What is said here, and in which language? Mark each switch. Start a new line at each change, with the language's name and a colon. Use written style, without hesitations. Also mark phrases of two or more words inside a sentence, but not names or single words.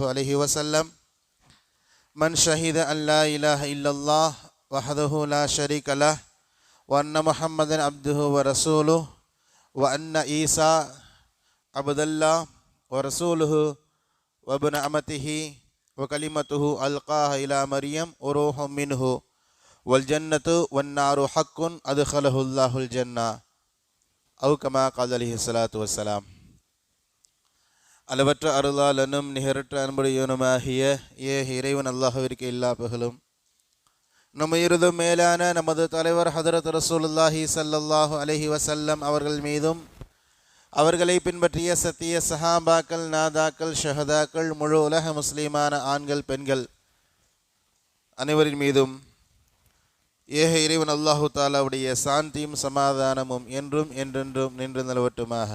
Arabic: عليه وسلم من شهد أن لا إله إلا الله وحده لا شريك له وأن محمدا عبده ورسوله وأن عيسى عبد الله ورسوله وابن أمته وكلمته ألقاها إلى مريم وروح منه والجنة والنار حق أدخله الله الجنة أو كما قال عليه الصلاة والسلام.
Tamil: அளவற்ற அருளாளனும் நிகரற்ற அன்புடையவனுமாகிய இறைவன் அல்லாஹ்விற்கு எல்லா புகழும். நம்ம இருதும் மேலான நமது தலைவர்
Arabic: حضرة رسول الله صلى الله عليه وسلم
Tamil: அவர்கள் மீதும் அவர்களை பின்பற்றிய சத்திய சஹாபாக்கள், நாதாக்கள், ஷஹதாக்கள், முழு உலக முஸ்லீமான ஆண்கள், பெண்கள் அனைவரின் மீதும் ஏக இறைவன் அல்லாஹு தாலாவுடைய சாந்தியும் சமாதானமும் என்றும் என்றென்றும் நின்று நிலவட்டுமாக.